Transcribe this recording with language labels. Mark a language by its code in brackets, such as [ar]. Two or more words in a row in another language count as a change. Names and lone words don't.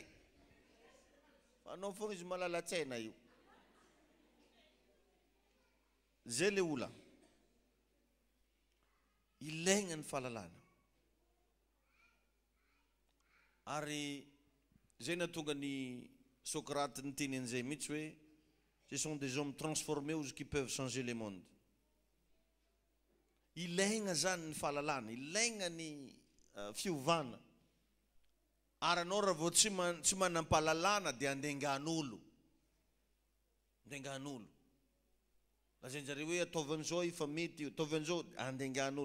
[mg] Anao foana izy malala-tsaina io. Zay le ola. Ilaigna ny fahalalana. Ary zay nahatonga ny Socrate niteny an'izay mihitsy hoe [fr] ce sont des hommes transformés ou qui peuvent changer le monde. [mg] Ilaigna zany ny fahalalana, ilaigna ny fiovana. Ary anao raha vao tsy manam-pahalalana dia andengan'olo. Andengan'olo. Lazainjareo hoe ataovan'izao efa mety io, ataovan'izao andengan'olo.